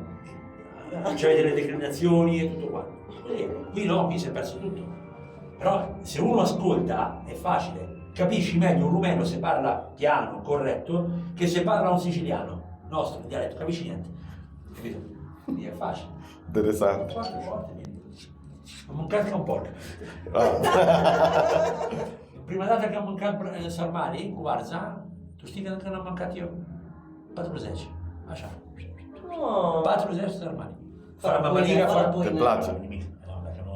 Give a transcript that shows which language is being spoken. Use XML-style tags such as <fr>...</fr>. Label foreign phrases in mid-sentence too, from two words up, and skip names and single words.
<it>C'avete le declinazioni e tutto quanto. Qui no, qui si è perso tutto. Però se uno ascolta è facile. Capisci meglio un rumeno se parla piano, corretto, che se parla un siciliano nostro, in dialetto, capisci niente. Capito? Quindi è facile.</it> <ro>Interesant.</ro> <it>Forte, forte, niente.</it> <ro>Am mâncat ca un porc. Prima dată că am mâncat sarmale cu varza, tu știi că încă n-am mâncat eu? 40. Așa. 40 sarmale. Fără mămăligă, fără Te place? nimic. No, dacă nu...</ro>